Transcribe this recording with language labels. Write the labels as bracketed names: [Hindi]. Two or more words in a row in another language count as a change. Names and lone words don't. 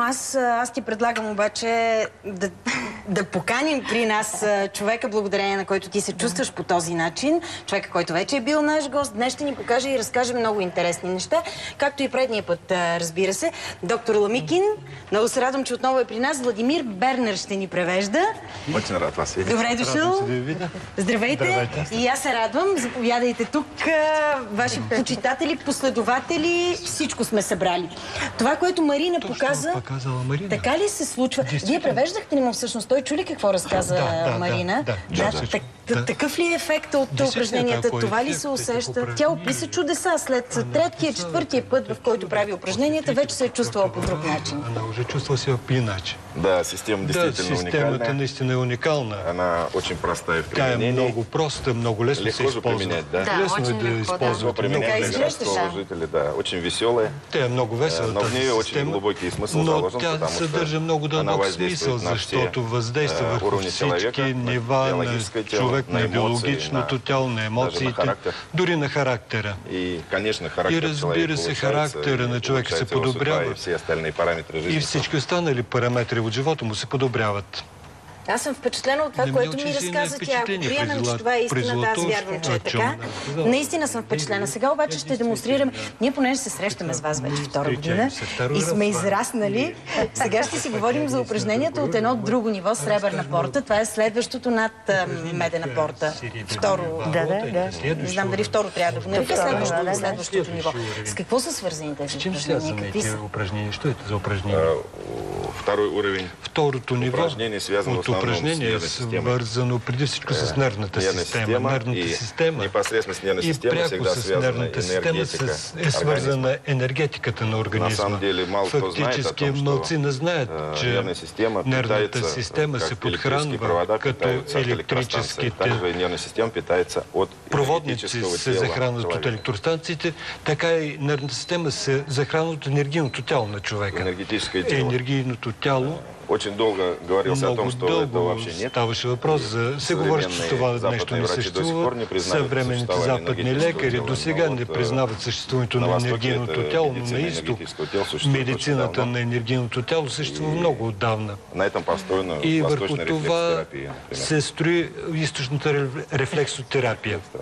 [Bulgarian] Аз ти предлагам обаче да поканим при нас човека, благодарение на който ти се чувстваш по този начин. Човека, който вече е бил наш гост. Днес ще ни покаже и разкаже много интересни неща, както и предния път, разбира се. Доктор Ламикин, много се радвам, че отново е при нас. Владимир Бернер ще ни превежда. [Russian] Очень рад вас видеть. [Bulgarian] Добре дошъл. Здравейте. И аз се радвам. Заповядайте тук. Ваши почитатели, последователи, всичко сме събрали. Това, което Марина показа, така ли се случва? Вие превеждахте ли му всъщност? Той чули какво разказа Марина? Такъв ли е ефектът от упражненията? Това ли се усеща? Тя описа чудеса. След третия, четвъртия път, в който прави упражненията, вече се е чувствала по друг начин. [Russian] Она уже чувствовала себя иначе. Да, система действительно уникальная. [Bulgarian] Система наистина уникальна. [Russian] Она очень простая в [Bulgarian] Тя е [Russian] применении. [Bulgarian] много проста, много лесно се използва. [Russian] Применять, да? [Bulgarian] Лесно е да използвате. [Russian] Применять для городского жителя, да. Очень веселая. [Bulgarian] Тя е много весела [Russian] Но в [Bulgarian] тази [Russian] нее очень [Bulgarian] система, [Russian] глубокий смысл [Bulgarian] но [Russian] заложен, [Bulgarian] тя [Russian] потому [Bulgarian] съдържа много [Russian] что она [Bulgarian] дълбок [Russian] воздействует [Bulgarian] смисъл, [Russian] на все [Bulgarian] защото въздейства върху [Russian] уровни [Bulgarian] всички [Russian] человека, [Bulgarian] нива на [Russian] биологическое тело, [Bulgarian] човек, на на биологичното [Russian] эмоции, [Bulgarian] тяло, на [Russian] даже на [Bulgarian] емоциите, [Russian] характер. [Bulgarian] дори на характера. [Russian] И, конечно, [Bulgarian] И [Russian] характер [Bulgarian] разбира се, характера на човека се подобрява. [Russian] И все остальные параметры жизни. [Bulgarian] И всички останали параметри от живота му се подобряват. Аз съм впечатлена от това, което ми разказа тя. Ако приемем, че това е истината, аз вярвам, че е така. Наистина съм впечатлена. Сега обаче ще демонстрираме. Ние понеже се срещаме с вас вече втора година и сме израснали, сега ще си говорим за упражненията от едно друго ниво, сребърна порта. Това е следващото над медена порта. Второ. Не знам дали второ трябва да го нарека, следващото ниво. С какво са свързани тези упражнения? Какви са? Що е за упражнение? [Russian] Второй уровень. [Bulgarian] Второто ниво от упражнение е свързано преди всичко с нервната система. Нервната система и пряко с нервната система е свързана енергетиката на организма. Фактически малцина знаят, че нервната система се подхранва като електрическите проводници се захранват от електростанциите, така и нервната система се захранва от енергийното тяло на човека. Енергийното тяло [Russian] очень долго говорился о том, что этого вообще нет. [Bulgarian] Ставаше въпрос за... Се говори, че това нещо не съществува. Съвременните западни лекари до сега не признават съществуването на енергийното тяло, но на изток медицината на енергийното тяло съществува много отдавна. И върху това се строи източната рефлексотерапия.